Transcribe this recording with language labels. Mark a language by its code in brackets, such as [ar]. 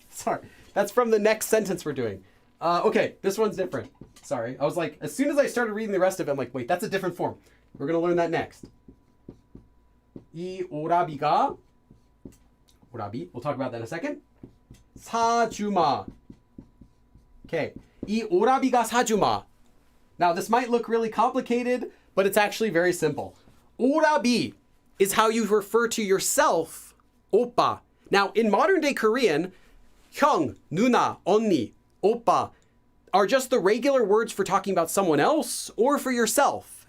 [en] Sorry, that's from the next sentence we're doing. Okay, this one's different. Sorry, I was like, as soon as I started reading the rest of it, I'm like, wait, that's a different form. We're gonna learn that next. [ko] 이 오라비가, 오라비, [en] we'll talk about that in a second. [ko] 사주마. Okay, 이 오라비가 사주마. [en] Now this might look really complicated, but it's actually very simple. 오라비 is how you refer to yourself, 오빠. Now in modern day Korean, 형, 누나, 언니, 오빠 are just the regular words for talking about someone else or for yourself.